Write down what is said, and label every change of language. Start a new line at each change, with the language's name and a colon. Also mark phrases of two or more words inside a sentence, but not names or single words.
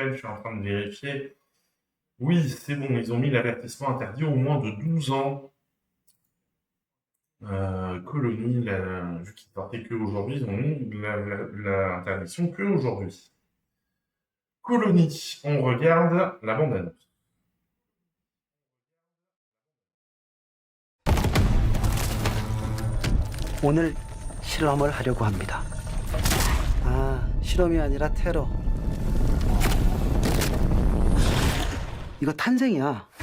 French: Je suis en train de vérifier. Oui, c'est bon, ils ont mis l'avertissement interdit au moins de 12 ans. Colony, vu qu'ils sortaient qu'aujourd'hui, ils ont mis l'interdiction qu'aujourd'hui. Colony, on regarde la bande-annonce.
Korean: 오늘 실험을 하려고 합니다. 아, 실험이 아니라 테러. 이거 탄생이야.